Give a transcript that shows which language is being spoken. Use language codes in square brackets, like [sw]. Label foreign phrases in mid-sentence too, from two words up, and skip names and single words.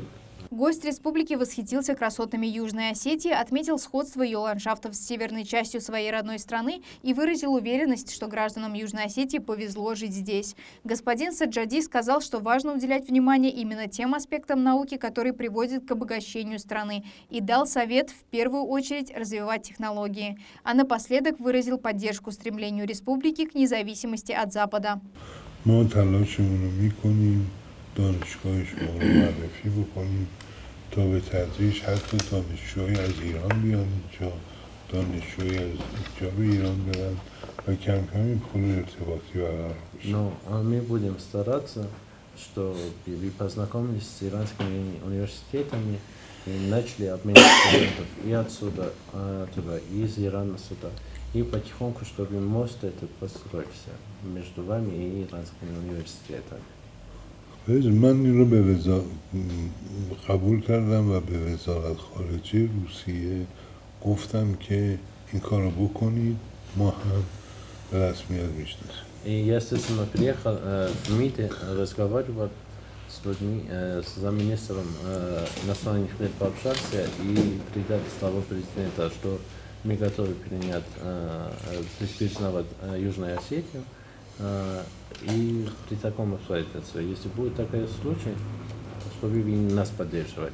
[ru] Гость республики восхитился красотами Южной Осетии, отметил сходство ее ландшафтов с северной частью своей родной страны и выразил уверенность, что гражданам Южной Осетии повезло жить здесь. Господин Саджади сказал, что важно уделять внимание именно тем аспектам науки, которые приводят к обогащению страны, и дал совет в первую очередь развивать технологии. А напоследок выразил поддержку стремлению республики к независимости от Запада. [fa] دانشگاه شما رو معرفی بکنیم تا به تدریج حتی دانشجوهای از ایران بیان اینجا، دانشجوهای از اینجا به ایران برن و کم کم این پل ارتباطی برقرار بشه. [ru] Но мы будем стараться, чтобы вы познакомились с иранскими университетами и начали обменять студентов и отсюда, и из Ирана сюда. И потихоньку, чтобы мост этот построился между вами и иранскими университетами. [fa] من این رو قبول کردم و به وزارت خارجه روسیه گفتم که این کار رو بکنید، ما هم به رسمیت میشناسیم. [ru] И я, естественно, приехал в МИДе, разговаривал с людьми, с замминистром иностранных дел пообщался и передал слова президента, что мы готовы принять, признавать Южную Осетию. И при таком обстоятельстве, если будет такой случай, чтобы вы нас поддерживали.